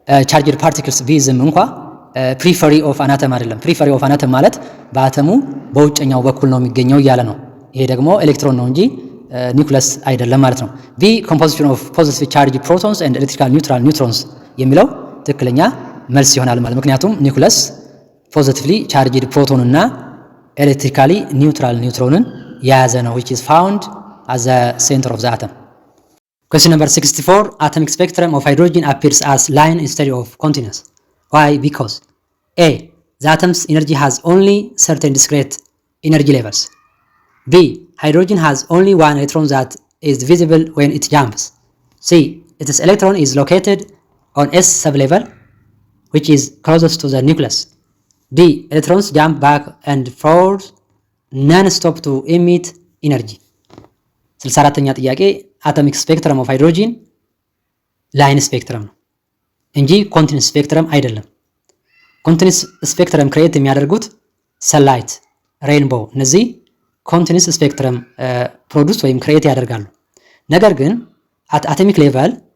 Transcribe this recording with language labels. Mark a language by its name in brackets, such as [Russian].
[English] charged particles [Amharic] ቢዝም እንኳ [English] periphery of an atom [Amharic] አይደለም። [English] periphery of an atom [Amharic] ማለት በአተሙ በውጨኛው በኩል ነው የሚገኘው እያለ ነው። ይሄ ደግሞ ኤሌክትሮን ነው እንጂ ኒውክለስ አይደለም ማለት ነው። [English] B composition of positively charged protons and electrical neutral neutrons [Amharic] የሚለው ትክክለኛ መልስ ይሆናል ማለት ምክንያቱም ኒውክለስ [English] positively charged [Amharic] ፕሮቶን እና ኤሌክትሪካሊ ኒውትራል ኒውትሮንን የያዘ ነው [English] which is found at the center of the atom. Question number 64 atomic spectrum of hydrogen appears as line instead of continuous. Why? Because A the atom's energy has only certain discrete energy levels. B hydrogen has only one electron that is visible when it jumps. C its electron is located on S sublevel which is closest to the nucleus. D electrons jump back and forth non-stop to emit energy. [Amharic] 64ኛ ጥያቄ አቶሚክ ስፔክትረም ኦፍ ሃይድሮጂን ላይን ስፔክትረም ነው እንጂ ኮንቲኒስ ስፔክትረም አይደለም። ኮንቲኒስ ስፔክትረም ክሬት የሚያደርጉት ሰንላይት፣ ሬንቦው እነዚህ ኮንቲኒስ ስፔክትረም ፕሮዱስ ወይም ክሬት ያደርጋሉ። ነገር ግን አት አቶሚክ ሌቨል